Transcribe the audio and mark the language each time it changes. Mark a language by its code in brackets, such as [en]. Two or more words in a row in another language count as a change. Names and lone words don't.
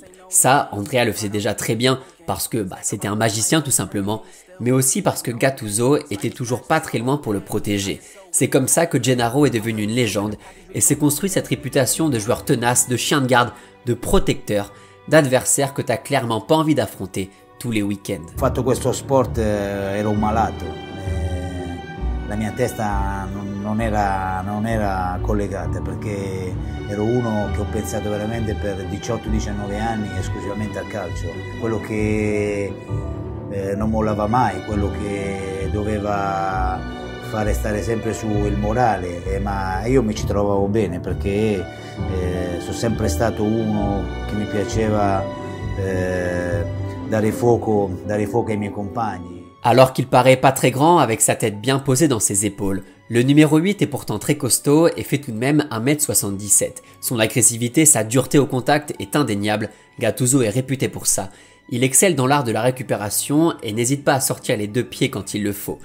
[fr] Ça, Andrea le faisait déjà très bien parce que c'était un magicien tout simplement, mais aussi parce que Gattuso était toujours pas très loin pour le protéger. C'est comme ça que Gennaro est devenu une légende et s'est construit cette réputation de joueur tenace, de chien de garde, de protecteur, d'adversaire que t'as clairement pas envie d'affronter tous les week-ends. [it] Fatto questo sport ero un malato, la mia testa non era collegata perché ero uno che ho pensato veramente per 18-19 anni esclusivamente al calcio, quello che non mollava mai, quello che doveva fare stare sempre su il morale, ma io mi ci trovavo bene perché sono sempre stato uno che mi piaceva dare fuoco ai miei compagni. [fr] Alors qu'il paraît pas très grand avec sa tête bien posée dans ses épaules, le numéro 8 est pourtant très costaud et fait tout de même 1m77. Son agressivité, sa dureté au contact est indéniable, Gattuso est réputé pour ça. Il excelle dans l'art de la récupération et n'hésite pas à sortir les deux pieds quand il le faut.